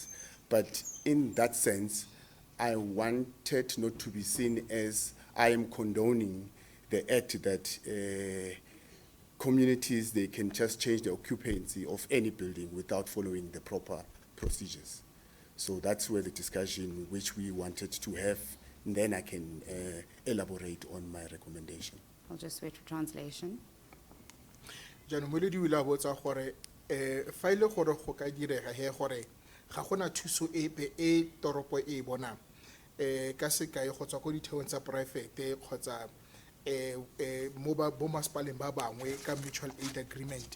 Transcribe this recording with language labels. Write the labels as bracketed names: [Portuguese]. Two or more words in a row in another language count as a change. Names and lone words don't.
[English] But in that sense, I wanted not to be seen as I am condoning the act that communities, they can just change the occupancy of any building without following the proper procedures. So that's where the discussion which we wanted to have, and then I can elaborate on my recommendation. I'll just wait for translation. [Tswana] Jaanong moledi o ile a botsa gore fa ile gore go ka direga he gore ga gona thuso epe e toropo e bonang ka sekai go tswa go ditheong tsa poraefete kgotsa mo bo masepaleng ba bangwe ka [English] mutual aid agreement.